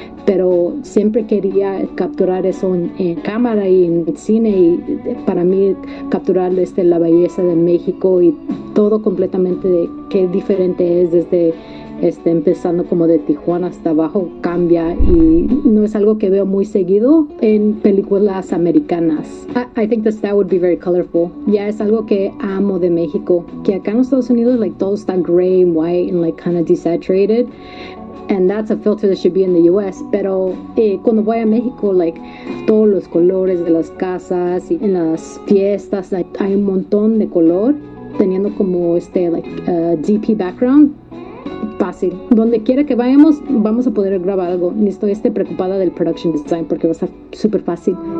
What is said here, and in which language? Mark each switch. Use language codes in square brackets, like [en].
[es] pero siempre quería capturar eso en cámara y en cine, y para mí capturar la belleza de México y todo completamente de qué diferente es desde empezando como de Tijuana hasta abajo, cambia, y no es algo que veo muy seguido en películas americanas. [en] I think the style would be very colorful. [es] Ya es algo que amo de México, que acá en los Estados Unidos [en] like [es] todo está [en] gray and white and like kind of desaturated. And that's a filter that should be in the U.S. [es] Pero cuando voy a México, like, todos los colores de las casas y en las fiestas, like, hay un montón de color, teniendo como DP background, fácil. Donde quiera que vayamos, vamos a poder grabar algo. Ni estoy preocupada del production design porque va a estar súper fácil.